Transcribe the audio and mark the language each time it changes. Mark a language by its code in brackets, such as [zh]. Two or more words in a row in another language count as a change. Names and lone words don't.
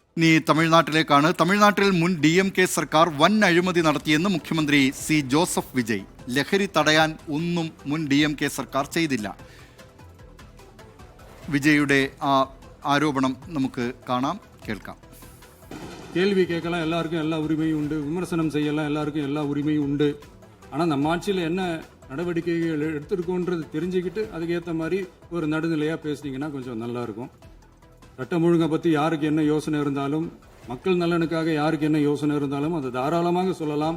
[ml] ഇനി തമിഴ്നാട്ടിലേക്കാണ്. തമിഴ്നാട്ടിൽ മുൻ DMK സർക്കാർ വൻ അഴിമതി നടത്തിയെന്ന് മുഖ്യമന്ത്രി സി ജോസഫ് വിജയ്. ലഹരി തടയാൻ ഒന്നും മുൻ DMK സർക്കാർ ചെയ്തില്ല. വിജയുടെ ആ ആരോപണം നമുക്ക് കാണാം, കേൾക്കാം. [ta] கேள்வி கேட்கலாம், எல்லாருக்கும் எல்லா உரிமையும் உண்டு. விமர்சனம் செய்யலாம், எல்லாருக்கும் எல்லா உரிமையும் உண்டு. ஆனால் நம்ம ஆட்சியில் என்ன நடவடிக்கைகள் எடுத்திருக்கோன்றது தெரிஞ்சுக்கிட்டு அதுக்கேற்ற மாதிரி ஒரு நடுநிலையாக பேசுனீங்கன்னா கொஞ்சம் நல்லா இருக்கும். சட்டம் ஒழுங்கை பற்றி யாருக்கு என்ன யோசனை இருந்தாலும், மக்கள் நலனுக்காக யாருக்கு என்ன யோசனை இருந்தாலும் அதை தாராளமாக சொல்லலாம்.